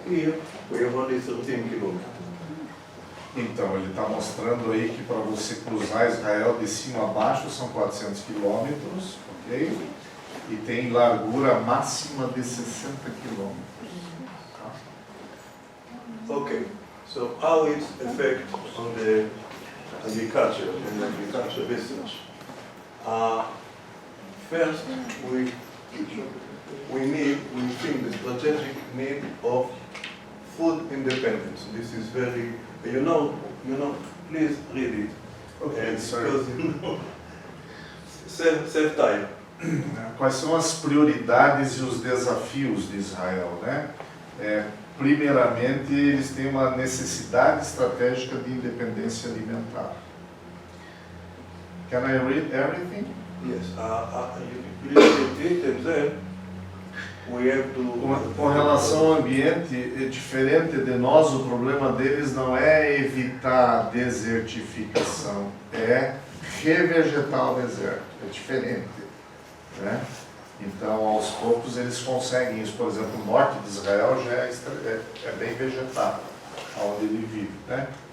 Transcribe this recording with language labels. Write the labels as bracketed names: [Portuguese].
[English] Here, we have only 13 kilometers. [Portuguese] Então, ele está mostrando aí que para você cruzar Israel de cima a baixo são 400 quilômetros, ok? e tem largura máxima de 60 quilômetros. [English] Okay, so how it affects on the agriculture and agriculture research? First, we think the strategic need of food independence. This is very, please read it. Okay, And sorry. because, save time. [Portuguese] Quais são as prioridades e os desafios de Israel, né? Primeiramente, eles têm uma necessidade estratégica de independência alimentar. [English] Can I read everything? Yes, you read it and then we have to... [Portuguese] Com relação ao ambiente, é diferente de nós, o problema deles não é evitar a desertificação, é revegetar o deserto, é diferente, né? Então, aos poucos, eles conseguem isso. Por exemplo, o norte de Israel já é bem vegetado, onde ele vive, né?